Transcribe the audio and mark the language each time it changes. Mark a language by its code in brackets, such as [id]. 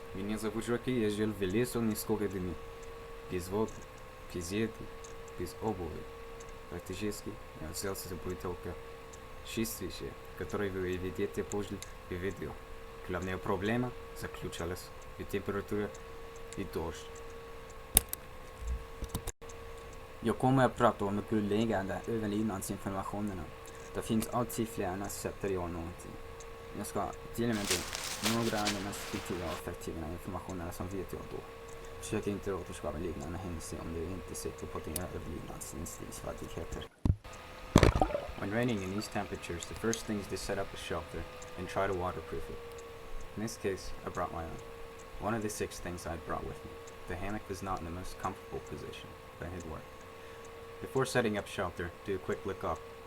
[ru] Меня зовут Жаки, я жил в лесу несколько дней. Без воды, без еды, без обуви. Практически я взялся за только 6 вещей, которые вы видите после видео. Главная проблема заключалась в температуре и дождь. [sv] Jag kommer att prata om de grundläggande överlevnadsinformationerna. Det finns alltid flera sätt att göra någonting. Jag ska dela med dig några av de mest viktiga och effektiva informationerna som vet jag då. Försök inte återskapa liknande händelser om du inte är säker på dina överlevnadsinstinktsfärdigheter. [en] When raining in these temperatures, the first thing is to set up a shelter and try to waterproof it. In this case, I brought my own. One of the 6 things I brought with me. The hammock was not in the most comfortable position, but it worked. Before setting up shelter, do a quick look up.